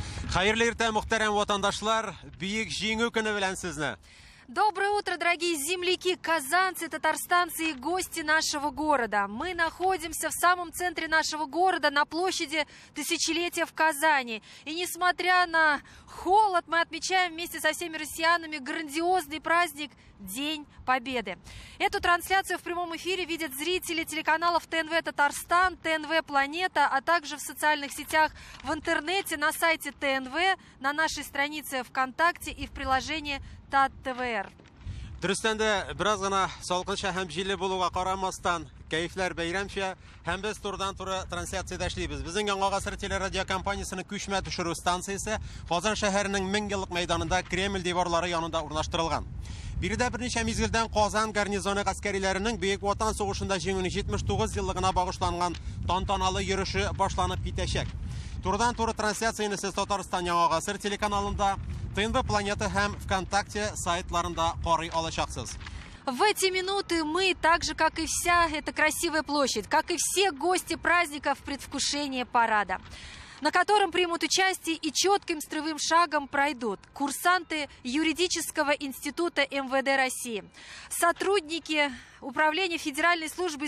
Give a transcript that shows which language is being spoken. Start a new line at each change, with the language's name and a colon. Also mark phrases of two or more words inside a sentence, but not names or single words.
Tatar: Hayırlı irte muhterem vatandaşlar, büyük жиңүү күнү белән сезне.
Russian: Доброе утро, дорогие земляки, казанцы, татарстанцы и гости нашего города. Мы находимся в самом центре нашего города, на площади Тысячелетия в Казани. И несмотря на холод, мы отмечаем вместе со всеми россиянами грандиозный праздник День Победы. Эту трансляцию в прямом эфире видят зрители телеканалов ТНВ Татарстан, ТНВ Планета, а также в социальных сетях, в интернете, на сайте ТНВ, на нашей странице ВКонтакте и в приложении ТАТ-ТВР.
Tatar: Дөрестәндә бераз гына салкынча һәм җилле булуга карамастан, кәефләр бәйрәмчә һәм без турыдан-туры трансляциядә эшлибез. Безнең Яңа гасыр телерадио компаниясының күчмә төшерү станциясе Казан шәһәренең 1000 еллык мәйданында Кремль диварлары янында урнаштырылган. Биредә берничә мизгелдән Казан гарнизоны гаскәриләренең Бөек Ватан сугышында җиңүнең 79 еллыгына багышланган тантаналы йөреше башланып китәчәк. Турыдан-туры трансляцияны сез Татарстан Яңа гасыр телеканалында, ТНВ Планета һәм ВКонтакте сайтларында карый алачаксыз.
Russian: В эти минуты мы, так же, как и вся эта красивая площадь, как и все гости праздника в предвкушении парада, на котором примут участие и четким строевым шагом пройдут курсанты юридического института МВД России, сотрудники Управления Федеральной службы